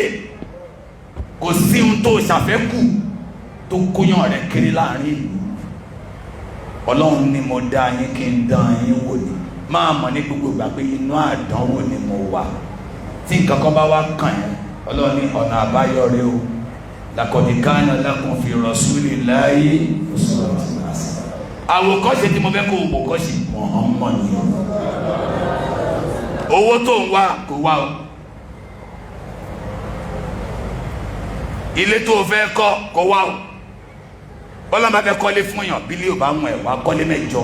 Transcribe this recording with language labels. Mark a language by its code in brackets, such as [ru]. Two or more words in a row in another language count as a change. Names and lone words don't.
[yo] Kò sí ohun tó ṣàfẹ́kù tó kóyàn rẹ̀ kiri láàrin ìlú. Ọlọ́run ní mo dá yín kí n dán yín wò ní. máa mọ̀ ní gbogbo ìgbà pé inú àdánwò ni mo wà. Tí nǹkan kan bá wá kàn yẹn Ọlọ́run ní ọ̀nà àbáyọ rẹ o. [ar] لقد كان لكم في رسول الله أسوة حسنة. [yo] Àwòkọ́ṣe tí mo fẹ́ kó o kọ́ṣe Muhammad ni. Owó tó ń wá kò wá o. Ilé tó o fẹ́ kọ́ kò wá o. Bọ́lá bá fẹ́ kọ́lé fún yàn bílí ò bá mú ẹ̀ wá kọ́lé mẹ́jọ.